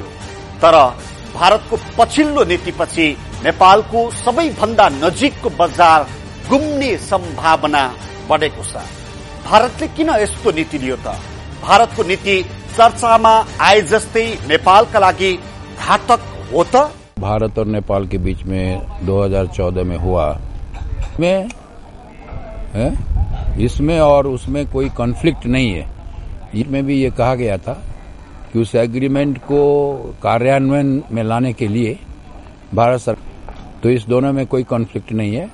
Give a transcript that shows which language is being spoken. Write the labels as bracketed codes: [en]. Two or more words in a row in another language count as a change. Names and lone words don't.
[ne] तर भारतको पछिल्लो नीतिपछि नेपालको सबैभन्दा नजिकको बजार गुम्ने सम्भावना बढेको छ। भारतले किन यस्तो नीति लियो त? भारतको नीति चर्चामा आए जस्तै नेपालका लागि घातक हो त? [hi] भारत और नेपाल के बीच में 2014 में हुआ इसमें और उसमें कोई कॉन्फ्लिक्ट नहीं है। इसमें भी ये कहा गया था कि उस एग्रीमेंट को कार्यान्वयन में लाने के लिए भारत सरकार, तो इस दोनों में कोई कॉन्फ्लिक्ट नहीं है।